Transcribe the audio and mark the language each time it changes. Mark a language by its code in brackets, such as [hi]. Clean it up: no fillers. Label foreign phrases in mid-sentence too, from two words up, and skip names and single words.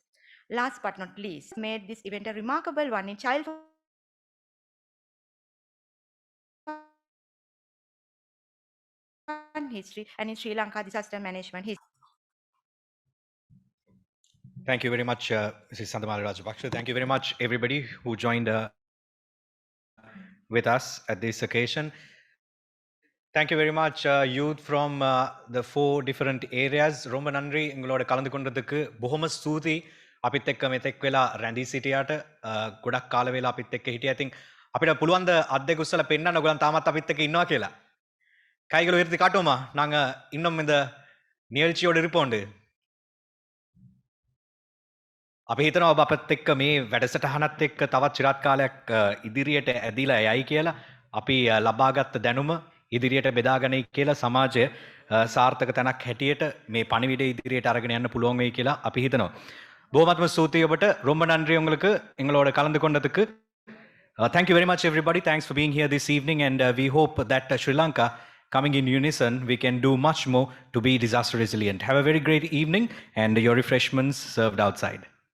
[en] Last but not least, made this event a remarkable one in childhood history and in Sri Lanka disaster management history. Thank you very much, Mrs. Sandamali Rajapaksha. Thank you very much, everybody who joined with us at this occasion. Thank you very much, youth from the 4 different areas. [ta] ரொம்ப நன்றி எங்களோட கலந்து கொண்டதுக்கு. [si] බොහොම ස්තුතියි අපිත් එක්ක මෙතෙක් වෙලා රැඳී සිටියාට. ගොඩක් කාල වේලා අපිත් එක්ක හිටියා. ඉතින් අපිට පුළුවන් ද අත් දෙක උස්සලා පෙන්නන්න ඔයගොල්ලන් තාමත් අපිත් එක්ක ඉන්නවා කියලා. [ta] கைகளை உயர்த்தி காட்டுவோமா? நாங்க இன்னும் இந்த நிகழ்ச்சியோடு இருப்போண்டு. [si] අපි හිතනවා ඔබ අපත් එක්ක මේ වැඩසටහනත් එක්ක තවත් চিරාත් කාලයක් ඉදිරියට ඇදිලා යයි කියලා. අපි ලබාගත් දැනුම ඉදිරියට බෙදාගනයි කියලා සමාජය සාර්ථක තැනක් හැටියට මේ පණිවිඩය ඉදිරියට අරගෙන යන්න පුළුවන් වෙයි කියලා අපි හිතනවා. බොහොමත්ම ස්තුතියි ඔබට. [ta] ரொம்ப நன்றி உங்களுக்கு எங்களோட கலந்து கொண்டதுக்கு. [en] Thank you very much everybody. Thanks for being here this evening, and we hope that Sri Lanka, coming in unison, we can do much more to be disaster resilient. Have a very great evening, and your refreshments served outside.